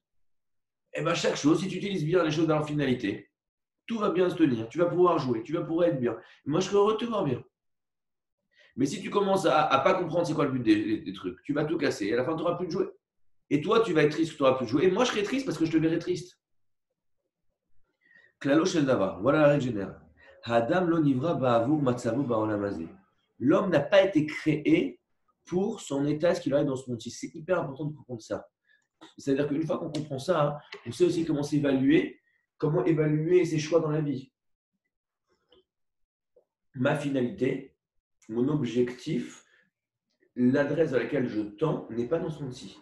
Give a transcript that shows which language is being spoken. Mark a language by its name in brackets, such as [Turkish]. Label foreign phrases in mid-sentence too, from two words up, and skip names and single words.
[French] Et bien, chaque chose, si tu utilises bien les choses dans leur finalité, tout va bien se tenir. Tu vas pouvoir jouer, tu vas pouvoir être bien. Moi, je serais heureux de te voir bien. Mais si tu commences à ne pas comprendre c'est quoi le but des trucs, tu vas tout casser. Et à la fin, tu n'auras plus de jouer. Et toi, tu vas être triste que tu n'auras plus de jouer. Et moi, je serai triste parce que je te verrai triste. [Hebrew] כללו של דבר. [French] Voilà la règle générale. [Hebrew] האדם לא נברא בעבור מצבו בעולם הזה. [French] L'homme n'a pas été créé pour son état, ce qu'il arrive dans ce monde. C'est hyper important de comprendre ça. C'est-à-dire qu'une fois qu'on comprend ça, on sait aussi comment évaluer ses choix dans la vie. Ma finalité, mon objectif, l'adresse à laquelle je tends n'est pas dans ce monde-ci.